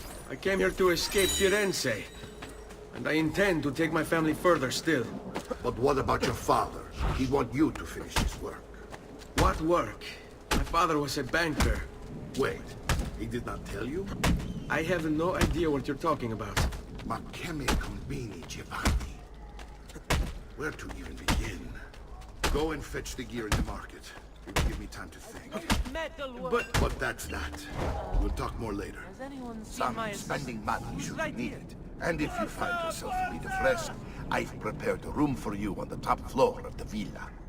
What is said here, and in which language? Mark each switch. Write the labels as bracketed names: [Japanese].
[English] I came here to escape Firenze. And I intend to take my family further still. But what about your father? He'd want you to finish his work. What work? My father was a banker. Wait, he did not tell you? I have no idea what you're talking about. [Italian] Ma che me combini, Giovanni? [English] Where to even begin? Go and fetch the gear in the market. It will give me time to think. But that's that. We'll talk more later. Some spending money should be needed. And if you find yourself a bit of rest, I've prepared a room for you on the top floor of the villa.